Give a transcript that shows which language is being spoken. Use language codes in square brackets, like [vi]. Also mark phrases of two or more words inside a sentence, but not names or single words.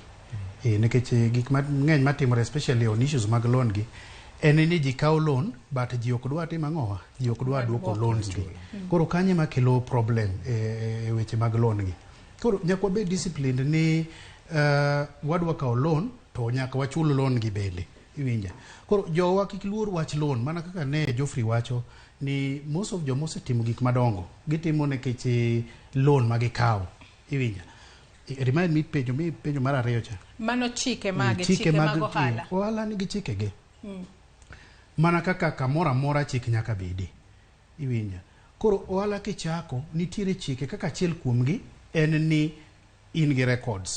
[luo] Nikech gik mang'eny matimore [en] especially on issues [luo] mag loan gi en ni ji kawo loan but ji ok dwa timo ang'owa, ji ok dwa duoko loans gi. Koro kanye makelo problem e weche mag loan gi. Koro nyaka wabed disciplined ni wadwa kawo loan to nyaka wachul loan gi bende. Iwinja. Koro jowa kik luor wach loan mana kaka ne Geoffrey wacho ni [en] most of [luo] joma osetimo gik madongo gitimo nikech loan magikawo. Iwinja. [en] Remind me [luo] penjo mar ariyo cha. Mano chike mag ohala. Ohala nigi chikege. Mana kaka kamora mora chik nyaka bedi. Iwinja. Koro ohala kichako nitiere chike kaka achiel kuomgi en ni in gi records.